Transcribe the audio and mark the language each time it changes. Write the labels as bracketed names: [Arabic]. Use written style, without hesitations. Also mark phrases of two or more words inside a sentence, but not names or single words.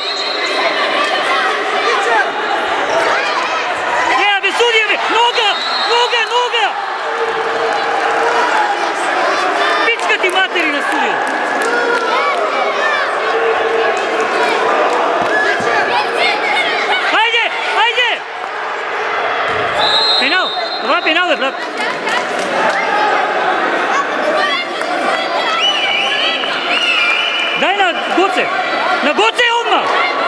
[Serbian] Be, sudija be, noga! Pička ti materi na sudiju! Ajde! Penal! [Bulgarian] Това е penal, брат! Дай на Гоце! На Гоце odmah!